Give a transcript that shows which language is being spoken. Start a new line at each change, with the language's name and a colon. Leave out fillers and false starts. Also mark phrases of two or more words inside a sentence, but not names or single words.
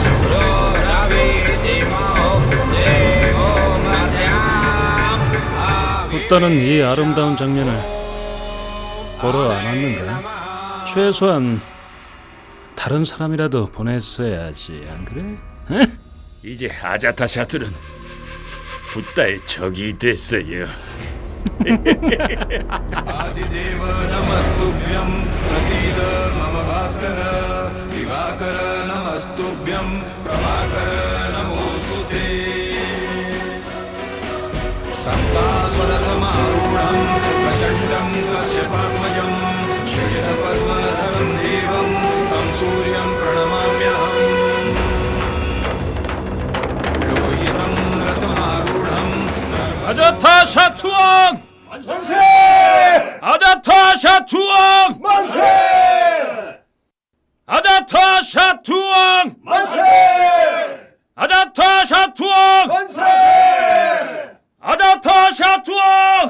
Korean: 붓다는 이 아름다운 장면을 보러 안 왔는가? 최소한 다른 사람이라도 보냈어야지, 안 그래? 이제 아자타샤들은 붓다의 적이 됐어요.
Sanskrit: आदिदेव नमस्तुभ्यं प्रसीद मम भास्कर दिवाकर नमस्तुभ्यं प्रभाकर नमोऽस्तुते सप्ताश्वरथमारूढं प्रचण्डं कश्यपात्मजम् श्वेतपद्मधरं देवं तं सूर्यं प्रणमाम्यहम् लोहितं रथमारूढं
Korean: 아자타샤 투왕! 만세! 아자타샤 투왕! 만세! 아자타샤 투왕! 만세! 아자타샤 투왕! 만세! 아자타샤 투왕!